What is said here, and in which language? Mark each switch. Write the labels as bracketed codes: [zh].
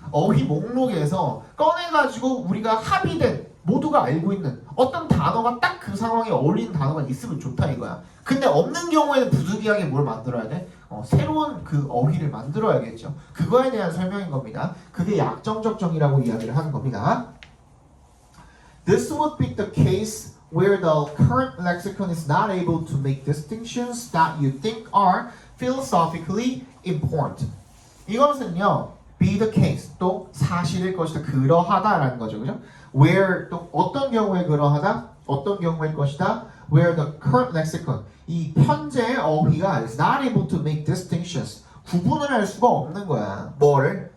[ko] 어휘 목록에서 꺼내가지고 우리가 합의된 모두가 알고 있는 어떤 단어가 딱 그 상황에 어울리는 단어가 있으면 좋다 이거야. 근데 없는 경우에는 부득이하게 뭘 만들어야 돼? 새로운 그 어휘를 만들어야겠죠. 그거에 대한 설명인 겁니다. 그게 약정적 정의라고 이야기를 하는 겁니다. [en] This would be the case where the current lexicon is not able to make distinctions that you think are philosophically important. [ko] 이것은요, [en] be the case, [ko] 또 사실일 것이다, 그러하다라는 거죠, 그죠? Where, 또 어떤 경우에 그러하다, 어떤 경우일 것이다, [en] where the current lexicon, [ko] 이 현재의 어휘가 [en] is not able to make distinctions, [ko] 구분을 할 수가 없는 거야. 뭐를?